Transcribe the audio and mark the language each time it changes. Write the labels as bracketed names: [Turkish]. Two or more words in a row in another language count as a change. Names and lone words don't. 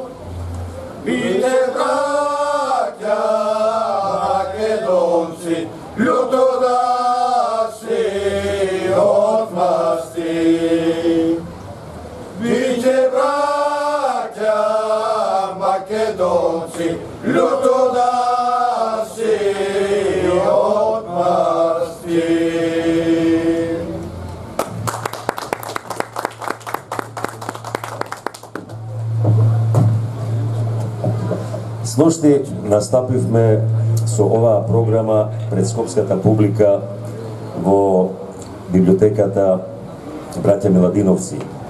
[Macedonian] Бите браќа Македонци, љуто да си одмасти. Бите браќа Македонци, љуто да си одмасти. Сношти настапивме со оваа програма пред скопската публика во библиотеката Браќа Миладиновци.